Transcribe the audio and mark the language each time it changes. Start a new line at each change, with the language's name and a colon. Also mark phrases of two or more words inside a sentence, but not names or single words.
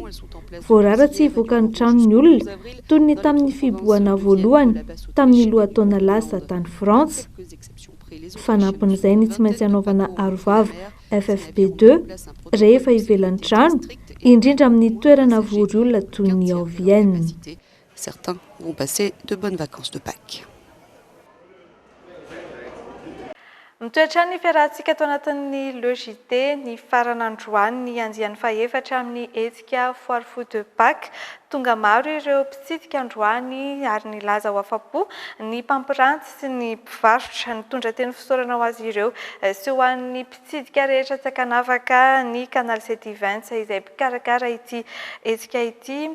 Malagasy: Voarara tsy hivoaka ny trano ny olona toy ny tamin'ny fiboahana voalohany tamin'ny lohataona lasa tany Frantsa. Fanampin'izay ny tsy maintsy hanaovana arovavo FFP2 rehefa ivelan'ny trano, indrindra amin'ny toerana vory olona toy ny ao Vienne.
French: Certains vont passer de bonnes vacances de Pâques.
Malagasy: Mitoetra ny fiarahantsika ato anatin'ny logité ny faran'androany ny andian'ny faefatra amin'ny hetsika
French: foire fou de Pâques.
Malagasy: Tonga maro ireo mpitsidika androany ary ny laza ho afa-po ny mpampiranty sy ny mpivarotra nitondra teny fisaorana ho azy ireo sy ho an'ny mpitsidika rehetra tsy akanavaka ny Canal 720 izay mpikarakara ity hetsika ity.